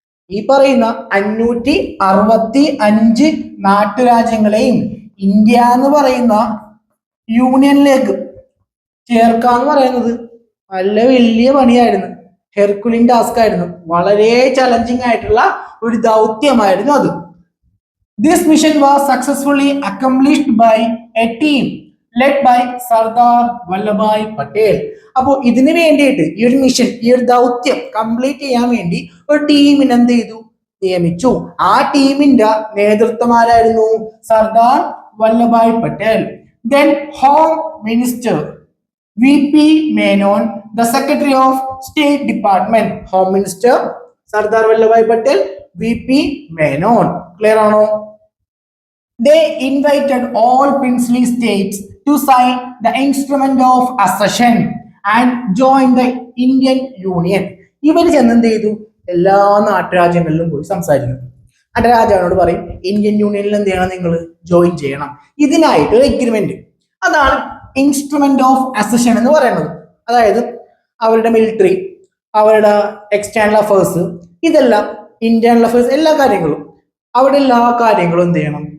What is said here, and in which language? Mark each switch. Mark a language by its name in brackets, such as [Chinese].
[Malayalam] ഈ പറയുന്ന 565 നാട്ടുരാജ്യങ്ങളെയും ഇന്ത്യ എന്ന് പറയുന്ന യൂണിയനിലേക്ക് ചേർക്കാന്ന് പറയുന്നത് നല്ല വലിയ പണിയായിരുന്നു. ഹെർക്കുലിൻ ടാസ്ക് ആയിരുന്നു. വളരെ ചലഞ്ചിങ് ആയിട്ടുള്ള ഒരു ദൗത്യമായിരുന്നു അത്. [English] This mission was successfully accomplished by a team led by Sardar Vallabhbhai Patel. [Malayalam] അപ്പോൾ ഇതിനു വേണ്ടിയിട്ട് ഈ ഒരു മിഷൻ, ഈ ഒരു ദൗത്യം കംപ്ലീറ്റ് ചെയ്യാൻ വേണ്ടി ഒരു ടീമിനെ എന്ത് ചെയ്തു? നിയമിച്ചു. ആ ടീമിന്റെ നേതൃത്വം ആരായിരുന്നു? Sardar Vallabhbhai Patel. [English] Then Home Minister VP Menon, the Secretary of State Department. [Malayalam] Home Minister Sardar Vallabhbhai Patel, VP Menon. Clear ആണോ? [English] They invited all princely states to sign the instrument of accession and join the Indian Union. [Malayalam] ഇവർ ചെന്ന് എന്ത് ചെയ്തു? എല്ലാ നാട്ടുരാജ്യങ്ങളിലും പോയി സംസാരിക്കും. എന്നിട്ട് രാജാവിനോട് പറയും ഇന്ത്യൻ യൂണിയനിൽ എന്ത് ചെയ്യണം? നിങ്ങൾ ജോയിൻ ചെയ്യണം. ഇതിനായിട്ട് ഒരു എഗ്രിമെന്റ്, അതാണ് ഇൻസ്ട്രുമെന്റ് ഓഫ് അസഷൻ എന്ന് പറയുന്നത്. അതായത് അവരുടെ മിലിറ്ററി, അവരുടെ എക്സ്റ്റേണൽ അഫേഴ്സ്, ഇതെല്ലാം ഇന്റേണൽ അഫേഴ്സ്, എല്ലാ കാര്യങ്ങളും അവിടെ എല്ലാ കാര്യങ്ങളും എന്ത് ചെയ്യണം?